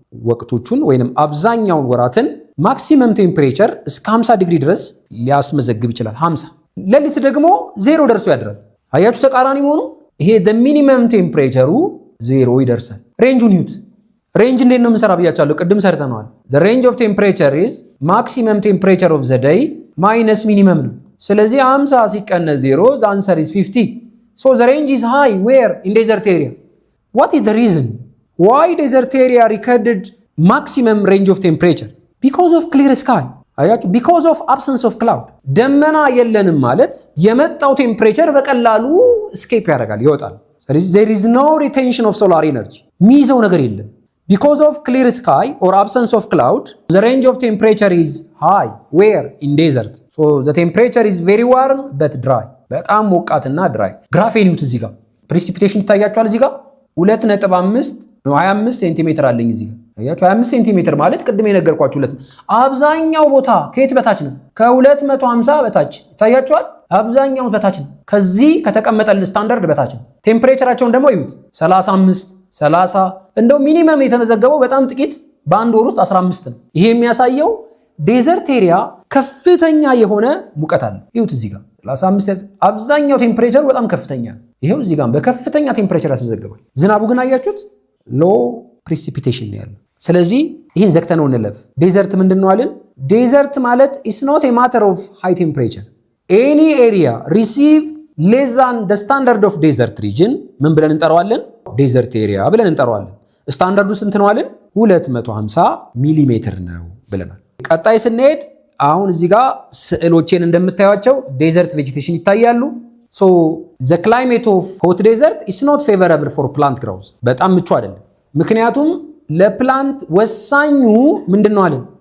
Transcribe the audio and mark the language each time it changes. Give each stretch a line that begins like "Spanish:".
Amharic: ወቅቶቹን ወይንም አብዛኛውን ወራትን ማክሲመም ቴምፕሬቸር እስከ 50 ዲግሪ ድረስ ሊያስመዘግብ ይችላል። 50 ሌሊት ደግሞ 0 ደርሶ ያድራል። አያችሁ ተቃራኒ መሆኑ። ይሄ ሚኒመም ቴምፕሬቸሩ 0 ይደርሳል። ሬንጁን ይዩት። ሬንጅ እንዴት ነው የምንሰራ ብያቻለሁ፣ ቅድም ሰርተነዋል።
English: the range of temperature is maximum temperature of the day minus minimum
Amharic: ነው። ስለዚህ 50 ሲቀነስ 0
English: the answer is 50. so the range is high where in desert area. what is the reason why desert area recorded maximum range of temperature? because of clear sky. አያችሁ because of absence of cloud።
Amharic: ደመና የለንም ማለት የመጣው ቴምፕሬቸር በቀላሉ
English: escape ያደርጋል ይወጣል። ስለዚህ there is no retention of solar energy
Amharic: ሚይዘው ነገር የለም።
English: because of clear sky or absence of cloud the range of temperature is high where in desert. so the temperature is very warm but dry.
Amharic: በጣም ሞቃትና ድራይ። ግራፌን ይዩት። እዚህ ጋር precipitation ይታያችኋል። እዚህ ጋር 2.25 ሴንቲሜትር አለኝ እዚህ ጋር አያችሁ። 25 ሴንቲሜትር ማለት ቅድም የነገርኳችሁ አብዛኛው ቦታ ከየት በታች ነው? ከ250 በታች ይታያችኋል። አብዛኛው በታች ነው። ከዚህ ከተቀመጠልን ስታንዳርድ በታች ነው። ቴምፕሬቸራቸውን ደግሞ ይዩት 35 30 እንደው ሚኒመም የተመዘገበው በጣም ጥቂት በአንድ ወር ውስጥ 15 ነው። ይሄ የሚያሳየው ዴዘርት ኤሪያ ከፍተኛ የሆነ ሙቀት አለ። ይሁት እዚህ ጋር 35 አብዛኛው ቴምፕሬቸሩ በጣም ከፍተኛ ነው። ይሄው እዚህ ጋር በከፍተኛ ቴምፕሬቸር ያስመዘግባል። ዝናቡ ግን አያችሁት ሎ ፕሪሲፒቴሽን ነው ያለው። ስለዚህ ይህን ዘግተነው እንለፍ። ዴዘርት ምንድነው አለን? ዴዘርት ማለት
English: is not a matter of high temperature. any area receive less than the standard of desert region
Amharic: ምን ብለን እንጠራዋለን? ዴዘርት ኤሪያ ብለን እንጠራዋለን። ስታንዳርዱ ስንት ነው አለን? 250 ሚሊ ሜትር ነው ብለናል። ቀጣይ ስንሄድ አሁን እዚህ ጋር ስዕሎችን እንደምታዩቸው ዴዘርት ቬጂቴሽን ይታያሉ።
English: so the climate of hot desert is not favorable for plant growth።
Amharic: በጣም ምቹ አይደለም። ምክንያቱም ለፕላንት ወሳኙ ምንድነው አለን?